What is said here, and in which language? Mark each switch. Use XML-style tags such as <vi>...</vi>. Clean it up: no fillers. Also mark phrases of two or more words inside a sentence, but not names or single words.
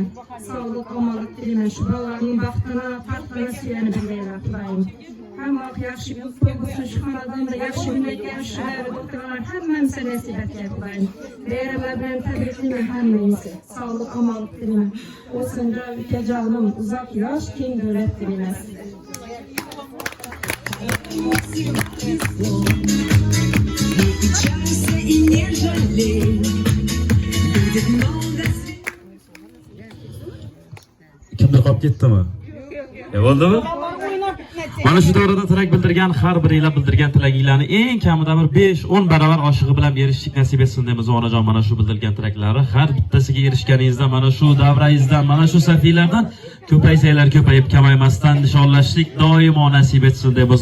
<uz>Sağlık, omonlik tilayman. Shu bolalarning baxtini, farqini suyani bilgaylar Xudoyim. Hamma yaxshi kun, to'y bo'lsin, shu xonadonda yaxshi kun ekan, shular doktorlar hammamizni nasib etgan Xudoyim. Bayramlar bilan tabriklayman hammamizni. Sağlık, omonlik tilayman. O'sinda ukajonim uzoq yosh, keng davlat tilayman.</uz> <ru>Не печалься и не жалей, будет много</ru> <uz>olib ketdimi? Bo'ldimi? Mana shu davrada tilak bildirgan har biringlar bildirgan tilaginglarni eng kamida bir 5-10 barobar oshig'i bilan berishlik nasib etsin deymiz onajon. Mana shu bildirgan tilaklari har bittasiga erishganingizda mana shu davrangizdan, mana shu safiylardan ko'paysanglar ko'payib kamaymasdan nishonlashlik doimo nasib etsin deymiz.</uz>